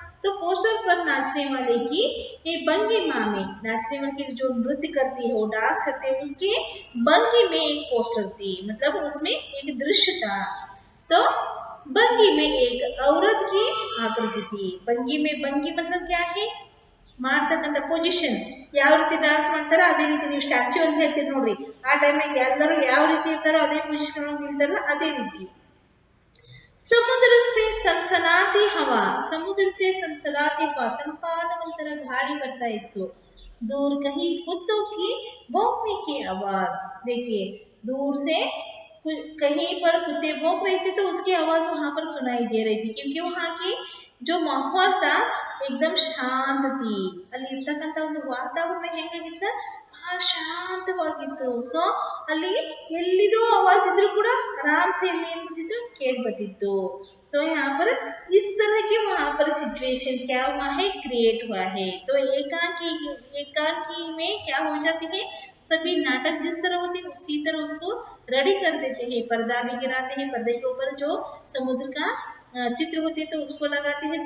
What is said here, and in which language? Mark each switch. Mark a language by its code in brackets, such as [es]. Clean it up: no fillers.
[hi] तो पोस्टर पर नाचने वाले की ये भंगिमा में, नाचने वाले की जो नृत्य करती है, वो डांस करते है, उसके भंगी में एक पोस्टर थी, मतलब उसमें एक दृश्य था। तो भंगी में एक औरत की आकृति थी। भंगी मतलब क्या है, [kn] ಮಾಡ್ತಕ್ಕಂಥ ಪೊಸಿಷನ್, ಯಾವ ರೀತಿ ಡಾನ್ಸ್ ಮಾಡ್ತಾರೋ ಅದೇ ರೀತಿ, ನೀವು ಸ್ಟ್ಯಾಚ್ಯೂ ಅಂತ ಹೇಳ್ತೀರಿ ನೋಡ್ರಿ, ಆ ಟೈಮ್ನಾಗ ಎಲ್ಲರೂ ಯಾವ ರೀತಿ ಇರ್ತಾರೋ ಅದೇ ಪೊಸಿಷನ್ ನಿಲ್ತಾರಲ್ಲ ಅದೇ ರೀತಿ। [hi] समुद्र से सनसनाती हवा, समुद्र से सनसनाती हवा, [kn] ತಂಪಾದ ಒಂಥರ ಗಾಳಿ ಬರ್ತಾ ಇತ್ತು। [hi] दूर कहीं कुत्तों की भौंकने की आवाज, देखिए दूर से कहीं पर कुत्ते भौंक रहे थे तो उसकी आवाज वहां पर सुनाई दे रही थी, क्योंकि वहां की जो माहौल था एकदम शांत थी। [kn] ಅಲ್ಲಿ ಇರ್ತಕ್ಕಂಥ ಒಂದು ವಾತಾವರಣ ಹೆಂಗಾಗಿತ್ತು, ಶಾಂತವಾಗಿತ್ತು। ಸೊ ಅಲ್ಲಿ ಎಲ್ಲಿದೋ ಆವಾಜ್ ಇದ್ರೂ ಕೂಡ [hi] आराम से [kn] ಇಲ್ಲಿ ಏನ್ ಬರ್ತಿತ್ತು, ಕೇಳಿ ಬರ್ತಿತ್ತು। [hi] तो यहाँ पर इस तरह की वहां पर सिचुएशन क्या हुआ है, क्रिएट हुआ है। तो एकांकी में क्या हो जाते हैं, सभी नाटक जिस तरह होते हैं उसी तरह उसको रेडी कर देते हैं। पर्दा भी गिराते हैं, पर्दे के ऊपर जो समुद्र का चित्र होते हैं तो उसको लगाते हैं।